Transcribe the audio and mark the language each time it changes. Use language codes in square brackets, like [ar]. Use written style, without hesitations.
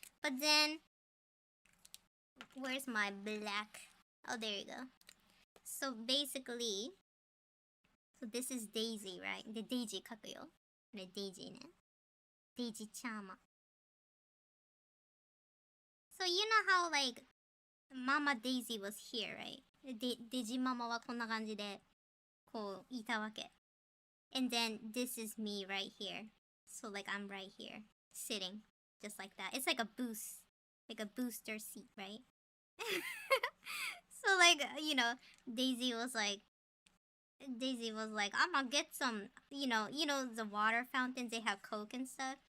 [en] But then, where's my black? Oh, there you go. So basically, so this is Daisy, right? [ja] The Daisy 書くよ。 これ Daisy ね。Daisy ちゃま。 [en] So you know how like Mama Daisy was here, right? [ja] デジママはこんな感じでこういたわけ。 [en] And then this is me right here. So like I'm right here, sitting, just like that. It's like a boost, like a booster seat, right? So like, you know, Daisy was like, I'm gonna get some, you know, the water fountains, they have Coke and stuff.